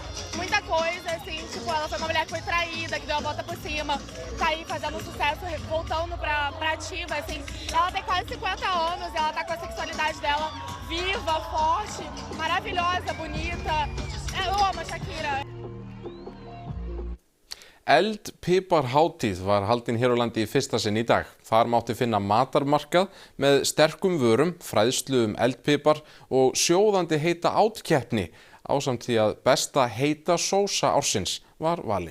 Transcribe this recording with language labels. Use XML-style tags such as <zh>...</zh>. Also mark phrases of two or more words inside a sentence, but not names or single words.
<pt>muita coisa, assim, tipo, ela foi uma mulher que foi traída, que deu a volta por cima, tá aí fazendo sucesso, voltando pra ativa, assim. Ela tem quase 50 anos, ela tá com a sexualidade dela viva, forte, maravilhosa, bonita. Eu amo a Shakira.</pt> <is>Eldpiparhátíð var haldin hér á landi í fyrsta sinn í dag. Þar mátti finna matarmarkað með sterkum vörum, fræðslu eldpipar og sjóðandi heita átkeppni ásamt því að besta heita sósa ársins var valin.</is>